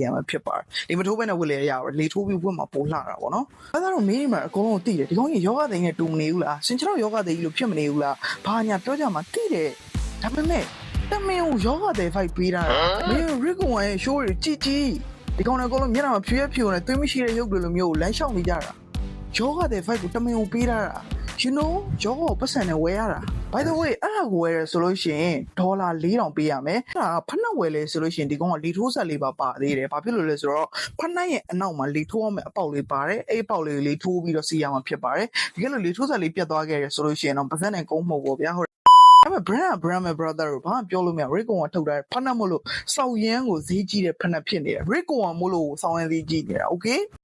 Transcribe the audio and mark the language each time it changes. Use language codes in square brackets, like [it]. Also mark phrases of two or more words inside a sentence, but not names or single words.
[my] မှာဖြစ်ပါတယ်။ဒီမထိုးဘဲနဲ့ဝတ်လို့ရအောင်လေထိုးပြီးဝတ်မှာပိုလှတာပေါ့နော်။အဲဒါတော့မင်းမှာအကုန်လုံးသိတယ်ဒီကောင်ကြီးယောဂသိန်းနဲ့တူမနေဘူးလား။စင်ချောက်ယောဂသိန်းကြီးလို့ဖြစ်မနေဘူးလား။ဘာညာပြောကြမှာသိတယ်။ဒါပေမဲ့တ မင်ကိုယောဂတဲ့ fight ပေးတာမင်း Rick Owens ရဲ့ show တွေကြည့်ဒီကောင်တွေအကုန်လုံးမျက်နှာမှာဖြူဖြူနဲ့သွေးမရှိတဲ့ရုပ်တွေလိုမျိုးကိုလမ်းလျှောက်နေကြတာယောဂတဲ့ fight ကိုတမင်ကိုပေးတာ [en] you know [my] ယောဂကိုပတ်စံနဲ့ဝယ်ရတာ [en] by the way [my] အဲ့ဒါကိုဝယ်ရဆိုလို့ရှိရင်ဒေါ်လာ4000ပေးရမယ်အဲ့ဒါဖက်နှက်ဝယ်လေဆိုလို့ရှိရင်ဒီကောင်ကလီထိုးဆက်လေးပါသေးတယ်ဘာဖြစ်လို့လဲဆိုတော့ဖက်နှက်ရဲ့အနောက်မှာလီထိုးရမယ်အပေါက်လေးပါတယ်အဲ့အပေါက်လေးကိုလီထိုးပြီးတော့စီရမှာဖြစ်ပါတယ်ဒီကနေ့လီထိုးဆက်လေးပြတ်သွားခဲ့ရဆိုလို့ရှိရင်တော့ပတ်စံနဲ့ကုန်းမဟုတ်ဘူးဗျာဟုတ်အဲ့မဲ့ [en] brand brother [my] ကိုဘာမှပြောလို့မရ Rick Owens ထုတ်တာဖက်နှက်မို့လို့စောက်ရမ်းကိုဈေးကြီးတဲ့ဖက်နှက်ဖြစ်နေတယ် Rick Owens မို့လို့စောက်ရမ်းဈေးကြီးနေတာ okay